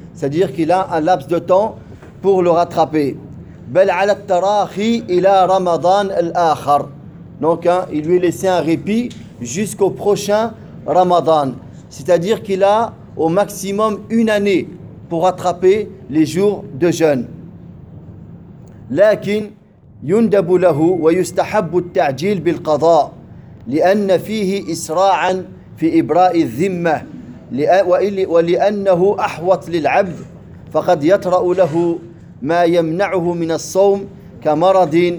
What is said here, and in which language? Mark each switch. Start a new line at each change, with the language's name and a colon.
French: C'est-à-dire qu'il a un laps de temps pour le rattraper.
Arabic: بل على التراخي إلى رمضان الآخر.
French: Donc hein, il lui est laissé un répit jusqu'au prochain Ramadan. C'est-à-dire qu'il a au maximum une année pour rattraper les jours de jeûne.
Arabic: لكن يندب له ويستحب التعجيل بالقضاء لأن فيه إسراعا في إبراء الذمة ولأنه أحوط للعبد فقد يطرأ له ما يمنعه من الصوم كمرض